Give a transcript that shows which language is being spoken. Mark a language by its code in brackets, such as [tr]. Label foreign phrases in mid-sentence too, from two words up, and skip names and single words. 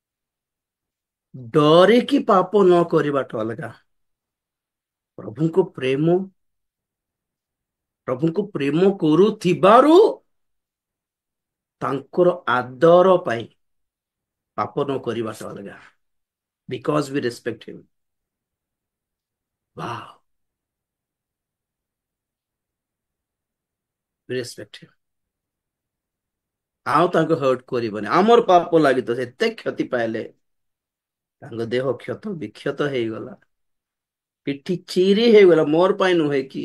[or] ଡରିକି ପାପ ନ କରିବାଟା ଅଲଗା। ପ୍ରଭୁଙ୍କୁ ପ୍ରେମ, ପ୍ରଭୁଙ୍କୁ ପ୍ରେମ କରୁଥିବାରୁ ତାଙ୍କର ଆଦର ପାଇଁ ପାପ ନ କରିବାଟା ଅଲଗା, [en] because we respect him. [or] वाह, [en] respect him. [or] ଆଉ ତାଙ୍କୁ ହର୍ଟ କରିବନି। ଆମର ପାପ ଲାଗି ତ ଏତେ କ୍ଷତି ପାଇଲେ, ତାଙ୍କ ଦେହ କ୍ଷତ ବିକ୍ଷତ ହେଇଗଲା, ପିଠି ଚିରି ହେଇଗଲା, ମୋର ପାଇଁ ନୁହେଁ କି?